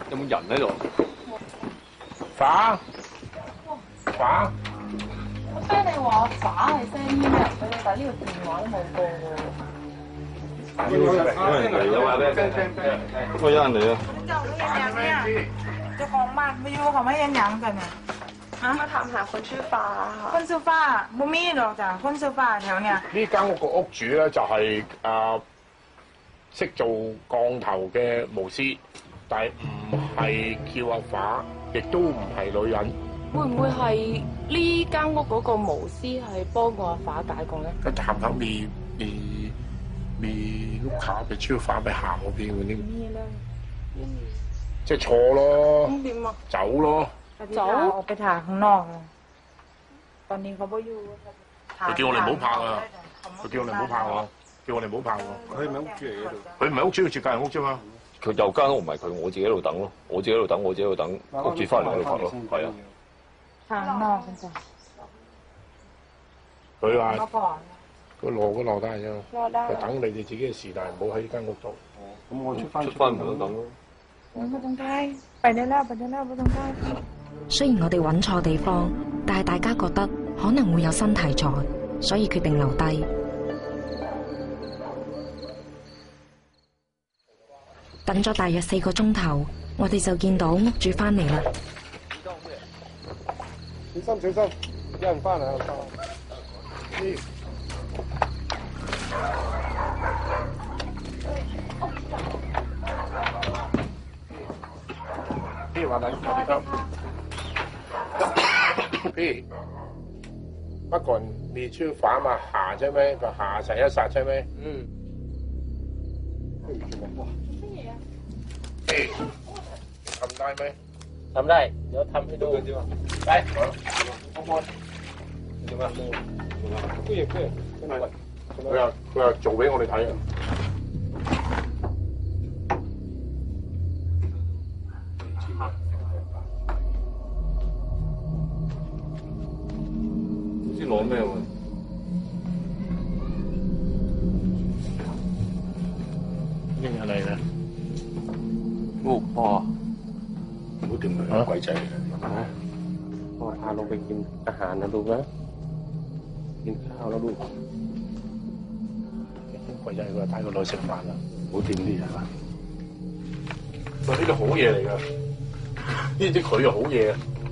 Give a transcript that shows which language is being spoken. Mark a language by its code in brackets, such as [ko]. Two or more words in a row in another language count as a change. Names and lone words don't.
[yue] 人喺度。反。我聽你話反係 [en] send email [yue] 俾你，但係呢個電話都冇報喎。有人嚟啊！ [th] เจ้าของบ้านไม่อยู่เขาไม่ยังยังกันเนี่ย มาถามหาคนชื่อฟ้าค่ะ คนซื้อฟ้าบ่มีหรอกจ้ะคนซื้อฟ้าแถวเนี่ย [yue] 呢間屋個屋主咧就係識做降頭嘅巫師，但係唔係叫阿反，亦都唔係女人。會唔會係呢間屋嗰個巫師係幫過阿法解過咧？佢談口 [th] มีลูกค้าไปชื่อฟ้าไปหา [yue] 我邊嗰啲，即係錯咯，咁點啊？走咯。 [th] 走ออกไปถ่ายข้างนอกเลยตอนนี้เขาไม่อยู่ [yue] 佢叫我哋唔好拍啊！佢叫我哋唔好拍喎，叫我哋唔好拍喎。佢咪屋住嚟嘅度？佢唔係屋主，佢住隔離屋啫嘛。佢有間屋唔係佢，我自己喺度等咯，我自己喺度等，我自己喺度等屋主翻嚟喺度拍咯，係啊。 [th] ถ่ายข้างนอกกันจ้ะ [yue] 佢話 [th] เขาก่อน [yue] 佢落都落得啫嘛，就等你哋自己嘅事，但係唔好喺間屋度。咁我出翻門都等咯。 [th] ไม่ต้องใกล้ไปได้แล้วไม่ต้องใกล้ [yue] 雖然我哋揾錯地方，但係大家覺得可能會有新題材，所以決定留低。等咗大約4個鐘頭，我哋就見到屋主返嚟啦。小心，有人翻嚟， [th] พี่วันนั้นครับพี่เมื่อก่อนมีชื่อฟ้ามาหาใช่ไหมก็หาไสยศาสตร์ใช่ไหมพี่ทำได้ไหม ทำได้ เดี๋ยวทำให้ดูไปข้างบน [yue] 佢話做俾我哋睇啊！唔知攞咩喎？應係你啦，哦，哇！唔好掂佢，鬼仔嚟嘅。 [th] พ่อพาลงไปกินอาหารนะลูกนะกินข้าวแล้วลูก [yue] 鬼仔佢話帶個女食飯啦，唔好掂啲人啊！喂，呢個好嘢嚟㗎，呢啲佢又好嘢啊！